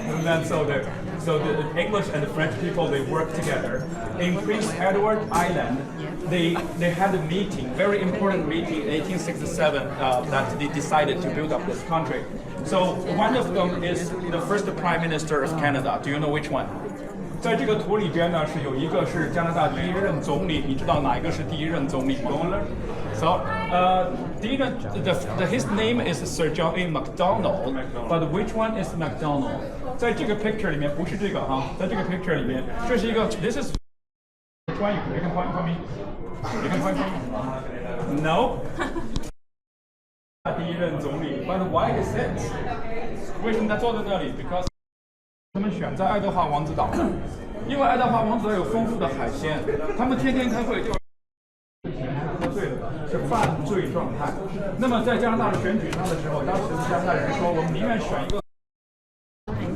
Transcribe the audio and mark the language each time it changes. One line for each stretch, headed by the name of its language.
English: And then so the English and the French people, they work together. In Prince Edward Island, they had a meeting, very important meeting in 1867 that they decided to build up this country. So one of them is the first Prime Minister of Canada. Do you know which one?
Chinese: 在这个图里边呢，是有一个是加拿大第一任总理，你知道哪一个是第一任总理吗？
English: So, his name is Sir John A. Macdonald, but which one is Macdonald?
Chinese: 在这个 picture 里面不是这个哈，在这个 picture 里面，这是一个
English: This is you can point for me. You can point for me. No.
Chinese: 第一任总理
English: ，but why is it?
Chinese: 为什么他坐在那里 ？
English: Because
Chinese: 他们选在爱德华王子岛，因为爱德华王子岛有丰富的海鲜，他们天天开会就喝醉了，是犯罪状态。那么在加拿大的选举上的时候，当时加拿大人说，我们宁愿选一个。